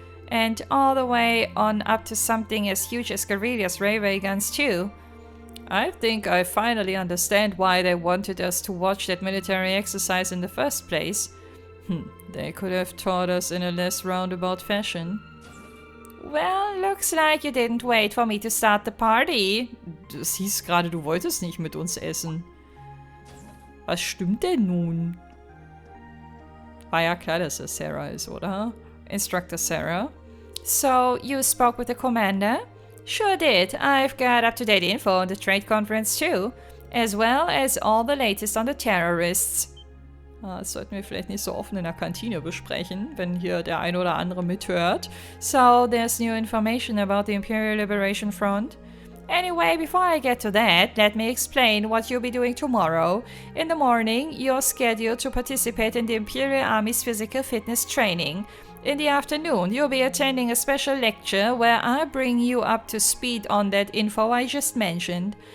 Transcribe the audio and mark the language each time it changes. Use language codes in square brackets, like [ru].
[en] And all the way on up to something as huge as Guerrilla's railway guns too. I think I finally understand why they wanted us to watch that military exercise in the first place. They could have taught us in a less roundabout fashion. Well, looks like you didn't wait for me to start the party. [de] Das hieß gerade, du wolltest nicht mit uns essen. Was stimmt denn nun? War ja klar, dass es Sarah ist, oder? [en] Instructor Sarah. So, you spoke with the commander? Sure did. I've got up-to-date info on the trade conference too. as well as all the latest on the terrorists. [de] Das sollten wir vielleicht nicht so offen in der Kantine besprechen, wenn hier der ein oder andere mithört. [en] So, there's new information about the Imperial Liberation Front. Anyway, before I get to that, let me explain what you'll be doing tomorrow. In the morning, you're scheduled to participate in the Imperial Army's physical fitness training. In the afternoon, you'll be attending a special lecture where I bring you up to speed on that info I just mentioned.